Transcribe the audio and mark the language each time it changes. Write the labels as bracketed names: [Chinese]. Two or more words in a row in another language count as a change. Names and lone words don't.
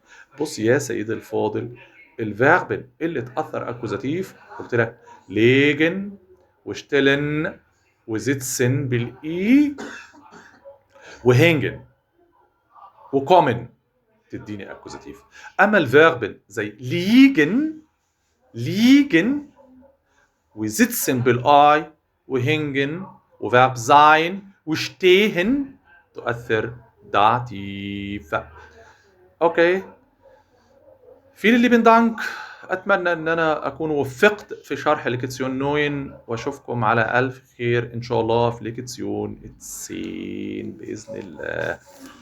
[Arabic] بص يا سيدي الفاضل، الفيربن اللي تأثر أكوزاتيف قلت لك ليجن وشتلن وزيتسن بالإي وهينجن وكومن تديني أكوزاتيف. أما الفيربن زي ليجن وزيتسن بالآي وهينجن وفيرب زاين وشتيهن تؤثر داتيف. اوكي، [German] vielen lieben Dank. [Arabic] اتمنى ان انا اكون وفقت في شرح ليكسيون 9، واشوفكم على الف خير ان شاء الله في ليكسيون 10 باذن الله.